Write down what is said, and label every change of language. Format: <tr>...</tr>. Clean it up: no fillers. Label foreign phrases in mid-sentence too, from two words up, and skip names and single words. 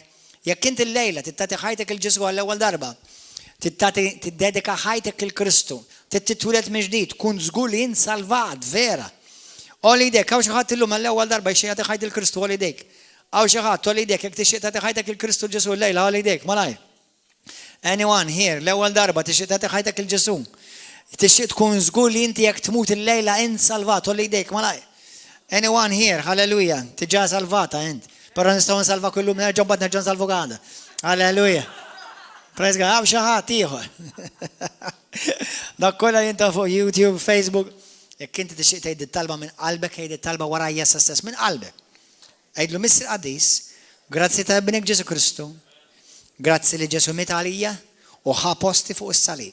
<mt>Jekk inti llejla tagħti ħajtek il-Ġesu għall-ewwel darba, tiddedika ħajtek il-Kristu, titwiled mill-ġdid, tkun żgur li int salvat vera. Olli jdejk, hawn xi ħadd illum għall-ewwel darba jixtieq jagħti ħajt il-Kristu olli jdejk. Hawn xi ħadd olli jdejk jekk tixtieq tagħti ħajtek il-Kristu Ġesu llejla olli jdejk, malaj.</mt> <en>Anyone here</en> <mt>l-ewwel darba tixtieq tagħti ħajtek il-Ġesu. Tixtieq tkun żgur li inti jekk tmut il-lejla int salvat olli jdejk, malaj.</mt> <en>Anyone here,</en> <mt>halleluja, tiġa salvata int. Però nistgħu nsalva kullum nerġgħu bad nerġgħu nsalvu għada.</mt> <en>Halleluja. Praise God,</en> <mt>hawn xi ħadd ieħor. Dak kollha li inta fuq YouTube, Facebook, jekk inti tixtieq tgħid it-talba minn qalbek, tgħid it-talba warajja stess minn qalbek. Għidlu Mr. Qadis, Grazzi ta' ibnek Ġesu Kristu. Grazzi li Ġesu mit għalija u ħa posti fuq is-salib.</mt>